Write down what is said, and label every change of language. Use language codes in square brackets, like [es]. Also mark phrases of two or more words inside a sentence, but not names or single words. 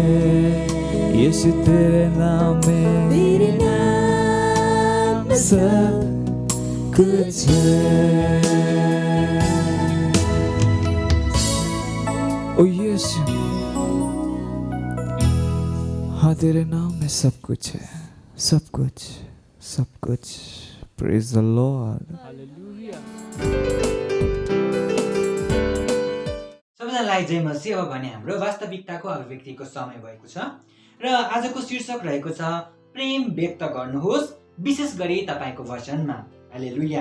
[hi] यीशु तेरे नाम में सब कुछ है। ओ यीशु, हाँ तेरे नाम में सब कुछ है, सब कुछ, सब कुछ। [en] Praise the Lord. [ne] सबैजनालाई जय मसीह अब भने हाम्रो वास्तविकताको अभिव्यक्तिको समय भएको छ र आजको शीर्षक रहेको छ प्रेम व्यक्त गर्नुहोस्, विशेष गरी तपाईको वचनमा। हालेलुया।